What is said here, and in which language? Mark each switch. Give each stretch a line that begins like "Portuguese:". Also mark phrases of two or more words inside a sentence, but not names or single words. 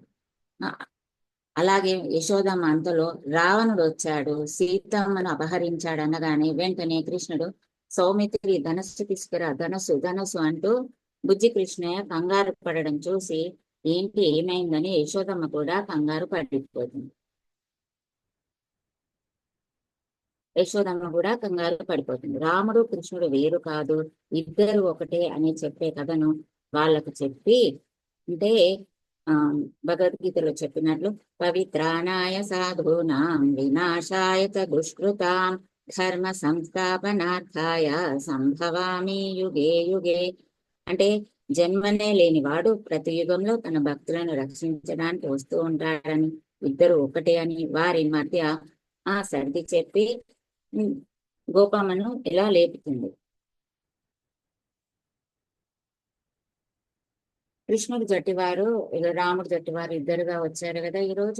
Telugu: ఆ, అలాగే యశోదమ్మ అంతలో రావణుడు వచ్చాడు, సీతమ్మను అపహరించాడు అనగానే వెంటనే కృష్ణుడు సౌమిత్రి ధనస్సు తీసుకురా, ధనస్సు ధనస్సు అంటూ బుజ్జి కృష్ణయ్య కంగారు పడడం చూసి ఏంటి ఏమైందని యశోదమ్మ కూడా కంగారు పడిపోతుంది. యశోదమ్మ కూడా కంగారు పడిపోతుంది. రాముడు కృష్ణుడు వేరు కాదు, ఇద్దరు ఒకటే అని చెప్పే కథను వాళ్ళకు చెప్పి, అంటే ఆ భగవద్గీతలో చెప్పినట్లు
Sanskrit: పవిత్రానాయ సాధూనాం వినాశాయ చ దుష్కృతాం ధర్మ సంస్థాపనార్థాయ సంభవామి యుగే యుగే.
Telugu: అంటే జన్మనే లేనివాడు ప్రతి యుగంలో తన భక్తులను రక్షించడానికి వస్తూ ఉంటాడని, ఇద్దరు ఒకటే అని వారి మధ్య ఆ సర్ది చెప్పి గోపమ్మను ఇలా లేపుతుంది. కృష్ణుడు జట్టివారు రాముడు జట్టివారు ఇద్దరుగా వచ్చారు కదా ఈ రోజు.